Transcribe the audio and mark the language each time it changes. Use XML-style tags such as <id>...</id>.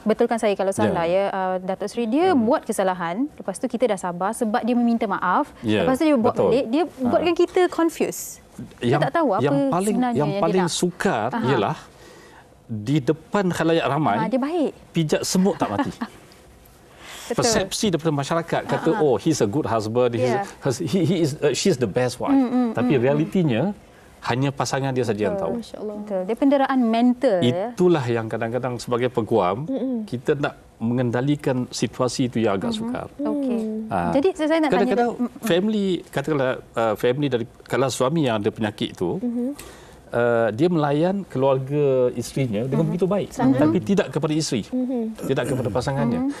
<ms>Betulkan saya kalau salah Datuk Seri, dia buat kesalahan, lepas tu kita dah sabar sebab dia meminta maaf, lepas tu dia buat balik, dia buatkan kita confused. Kita tak tahu apa sebenarnya yang paling sukar ialah di depan khalayak ramai, dia baik. Pijak semut tak mati. Persepsi daripada masyarakat kata</ms> <en>he's a good husband, she's the best wife.</en> <ms>Tapi realitinya hanya pasangan dia saja yang tahu. Betul. Dia penderaan mental. Itulah yang kadang-kadang sebagai peguam kita nak mengendalikan situasi itu yang agak sukar. Jadi saya nak tanya kadang-kadang family, katakanlah family dari kalau suami yang ada penyakit itu dia melayan keluarga isterinya dengan begitu baik, tapi tidak kepada isteri, tidak kepada pasangannya.</ms>